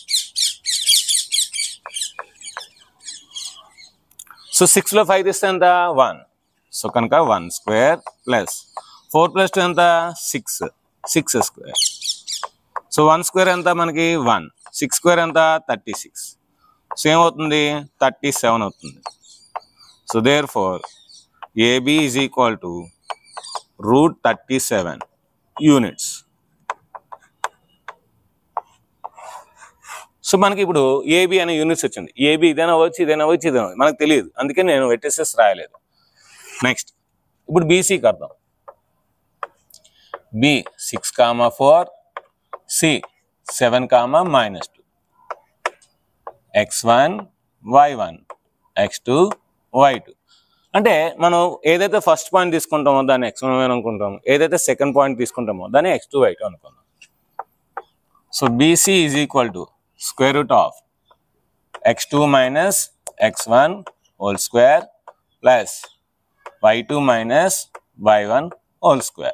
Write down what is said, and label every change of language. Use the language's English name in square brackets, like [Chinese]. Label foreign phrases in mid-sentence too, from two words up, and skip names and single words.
[Telugu] సో 6లో 5 తీస్తే ఎంత 1. సో కనుక 1 [English] square plus [Telugu] 4 + 2 ఎంత 6 స్క్వేర్. సో 1 స్క్వేర్ ఎంత మనకి 1, 6 స్క్వేర్ ఎంత 36. సో ఏమవుతుంది 37 అవుతుంది. [English] so therefore AB is equal to √37 units. [Telugu] సో మనకి ఇప్పుడు ఏబి అనే యూనిట్స్ వచ్చింది. ఏబి ఇదైనా అవ్వచ్చు, ఇదైనా అవ్వచ్చు, ఇదైనా మనకు తెలియదు, అందుకే నేను వెట్టెసెస్ రాయలేదు. నెక్స్ట్ ఇప్పుడు బీసీకి అర్థం. బి 6, 4, సి 7, -2, [English] x1, y1, x2, y2. [Telugu] అంటే మనం ఏదైతే [English] first point [Telugu] తీసుకుంటామో దాన్ని x1, y1 అనుకుంటాం, ఏదైతే [English] second point [Telugu] తీసుకుంటామో దాన్ని x2, y2 అనుకుందాం. [English] so BC is equal to √(x2 - x1) whole square plus y2 - y1 whole square.